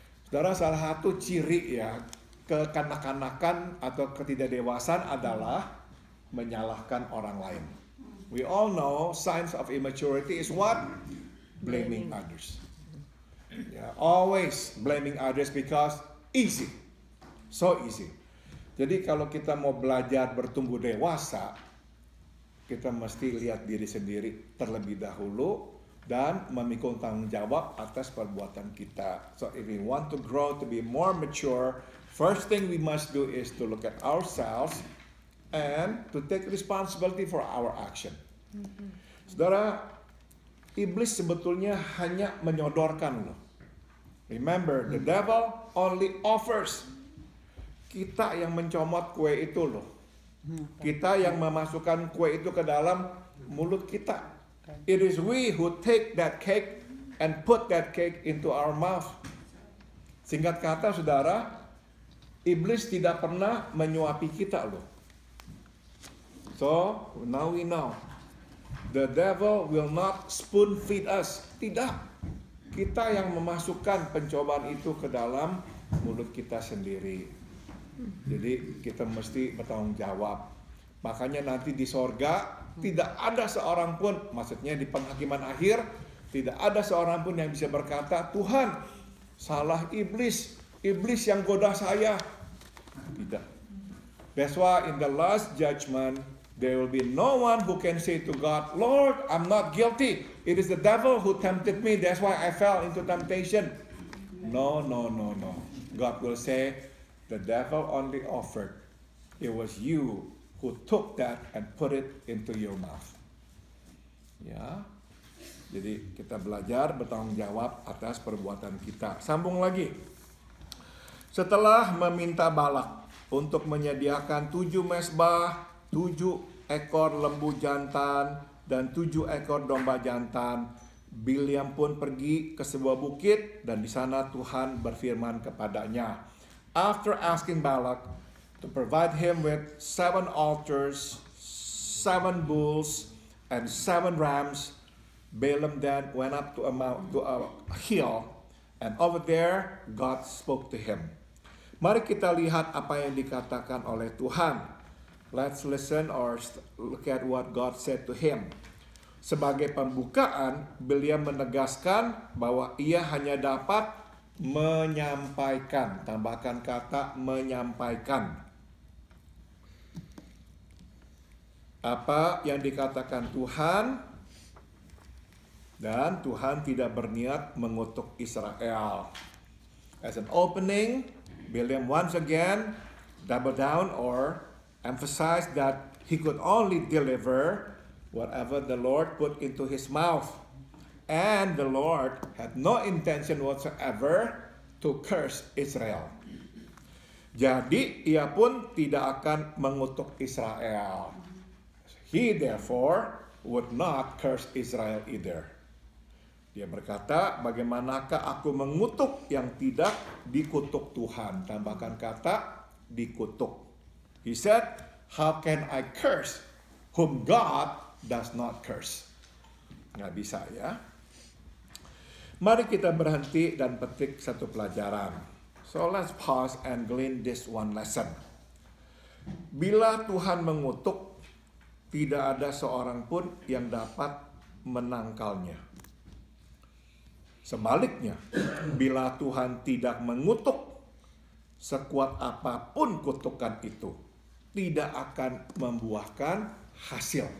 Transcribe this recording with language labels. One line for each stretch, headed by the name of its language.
Indonesian: Saudara, salah satu ciri ya kekanak-kanakan atau ketidakdewasaan adalah menyalahkan orang lain.
English: We all know signs of immaturity is what? Blaming others. Yeah, always blaming others because easy. So easy.
Indonesian: Jadi kalau kita mau belajar bertumbuh dewasa, kita mesti lihat diri sendiri terlebih dahulu dan memikul tanggung jawab atas perbuatan kita.
English: So if we want to grow to be more mature, first thing we must do is to look at ourselves and to take responsibility for our action.
Indonesian: Saudara, iblis sebetulnya hanya menyodorkan loh.
English: Remember, the devil only offers.
Indonesian: Kita yang mencomot kue itu loh. Kita yang memasukkan kue itu ke dalam mulut kita.
English: It is we who take that cake and put that cake into our mouth.
Indonesian: Singkat kata, saudara, iblis tidak pernah menyuapi kita loh.
English: So, now we know. The devil will not spoon feed us.
Indonesian: Tidak. Kita yang memasukkan pencobaan itu ke dalam mulut kita sendiri. Jadi kita mesti bertanggung jawab. Makanya nanti di sorga tidak ada seorang pun, maksudnya di penghakiman akhir, tidak ada seorang pun yang bisa berkata, Tuhan, salah iblis. Iblis yang goda saya. Tidak.
English: That's why in the last judgment, there will be no one who can say to God, Lord, I'm not guilty. It is the devil who tempted me. That's why I fell into temptation. No. God will say, the devil only offered. It was you who took that and put it into your mouth.
Indonesian: Ya. Jadi kita belajar bertanggung jawab atas perbuatan kita. Sambung lagi. Setelah meminta Balak untuk menyediakan 7 mezbah, 7 ekor lembu jantan, dan 7 ekor domba jantan, Bileam pun pergi ke sebuah bukit dan di sana Tuhan berfirman kepadanya.
English: After asking Balak to provide him with 7 altars, 7 bulls, and 7 rams, Balaam then went up to a hill, and over there God spoke to him.
Indonesian: Mari kita lihat apa yang dikatakan oleh Tuhan.
English: Let's listen or look at what God said to him.
Indonesian: Sebagai pembukaan, Bileam menegaskan bahwa ia hanya dapat menyampaikan. Tambahkan kata menyampaikan. Apa yang dikatakan Tuhan, dan Tuhan tidak berniat mengutuk Israel.
English: As an opening, Bileam once again double down or emphasize that he could only deliver whatever the Lord put into his mouth. And the Lord had no intention whatsoever to curse Israel.
Indonesian: Jadi ia pun tidak akan mengutuk Israel.
English: He therefore would not curse Israel either.
Indonesian: Dia berkata, bagaimanakah aku mengutuk yang tidak dikutuk Tuhan? Tambahkan kata dikutuk.
English: He said, how can I curse whom God does not curse?
Indonesian: Nggak bisa ya. Mari kita berhenti dan petik satu pelajaran.
English: So let's pause and glean this one lesson.
Indonesian: Bila Tuhan mengutuk, tidak ada seorang pun yang dapat menangkalnya. Sebaliknya, bila Tuhan tidak mengutuk, sekuat apapun kutukan itu tidak akan membuahkan hasil.